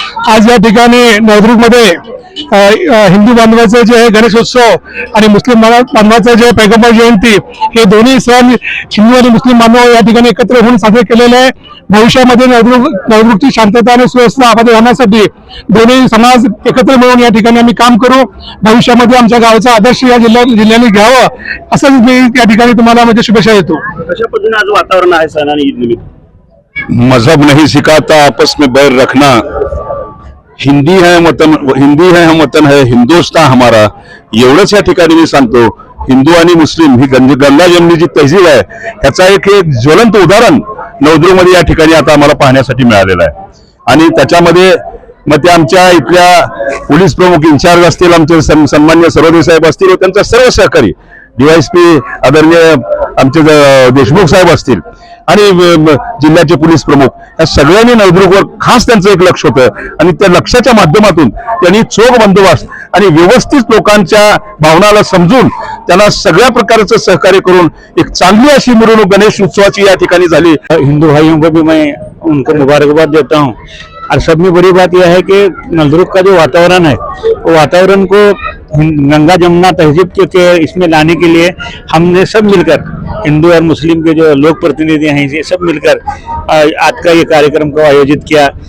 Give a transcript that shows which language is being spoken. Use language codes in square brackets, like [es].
[mr] आज या ठिकाणी नळदुर्गमध्ये हिंदू बांधवाचं जे गणेशोत्सव आणि मुस्लिम बांधवाचं जे पैगंबर जयंती हे दोन्ही सण हिंदू आणि मुस्लिम बांधव या ठिकाणी एकत्र होऊन साजरे केलेले आहे। भविष्यामध्ये नळदुर्गची शांतता आणि सुव्यवस्था अबाधित राहण्यासाठी दोन्ही समाज एकत्र मिळून या ठिकाणी आम्ही काम करू। भविष्यामध्ये आमच्या गावाचा आदर्श या जिल्ह्याने घ्यावं असं मी या ठिकाणी तुम्हाला म्हणजे शुभेच्छा देतो। कशा पद्धतीने आज वातावरण आहे सण आणि ईद निमित्त? [hi] मजहब नहीं सिखाता आपस में बैर रखना, हिंदी है हम वतन है, हिंदुस्तान हमारा, [mr] एवढंच या ठिकाणी मी सांगतो। हिंदू आणि मुस्लिम ही गंगा जमनी जी तहजीब आहे ह्याचा एक ज्वलंत उदाहरण नळदुर्गमध्ये या ठिकाणी आता आम्हाला पाहण्यासाठी मिळालेलं आहे। आणि त्याच्यामध्ये मग ते आमच्या इथल्या पोलीस प्रमुख इन्चार्ज असतील, आमचे सन्मान्य सर्वदेव साहेब असतील, त्यांचा सर्व सहकारी DYSP आदरणीय आमचे देशमुख साहेब असतील आणि जिल्ह्याचे पोलीस प्रमुख, या सगळ्यांनी नळदुर्गवर खास त्यांचं एक लक्ष होतं। आणि त्या लक्षाच्या माध्यमातून त्यांनी चोख बंदोबस्त आणि व्यवस्थित लोकांच्या भावनाला समजून त्यांना सगळ्या प्रकारचं सहकार्य करून एक चांगली अशी मिरवणूक गणेश उत्सवाची या ठिकाणी झाली। [hi] हिंदू भाइयों को भी मैं उनको मुबारकबाद देता हूँ। और सब में बड़ी बात यह है कि नळदुर्ग का जो वातावरण है वो वातावरण को गंगा जमुना तहजीब के इसमें लाने के लिए हमने सब मिलकर, हिंदू और मुस्लिम के जो लोक प्रतिनिधि हैं ये सब मिलकर आज का ये कार्यक्रम को आयोजित किया।